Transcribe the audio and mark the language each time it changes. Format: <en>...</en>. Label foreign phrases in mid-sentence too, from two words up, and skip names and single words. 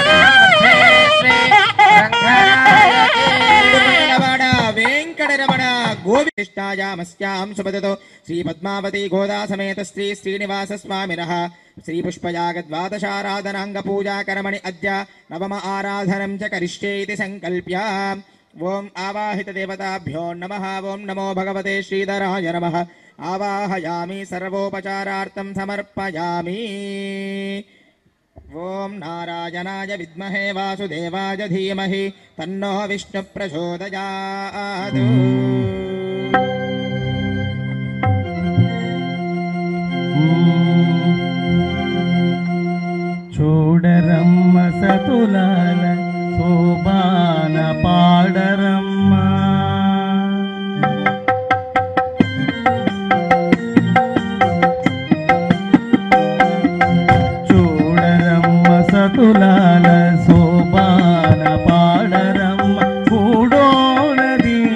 <sa>వెంకటరమణ गोविष्टायामस्यां सुपदतो श्री पद्मावती गोदा समेत श्री श्रीनिवास स्वामिनः श्री पुष्पयागद्वादशाराधनांग पूजा कर्मणि अद्य नवम आराधनं च करिष्ये इति संकल्प्य ओम आवाहित देवताभ्यो नमः। ओम नमो भगवते श्रीधराय नमः। आवाहयामि सर्वोपचारार्थं समर्पयामि। ओम नारायणाय विद्महे वासुदेवाय धीमहि तन्नो विष्णु प्रचोदयात्।</sa> <te>చూడరమ్మ సతులాల శోభాన పాడరమ్మ చూడరమ్మ సతులాల శోభాన పాడరమ్మ కూడోనది</te>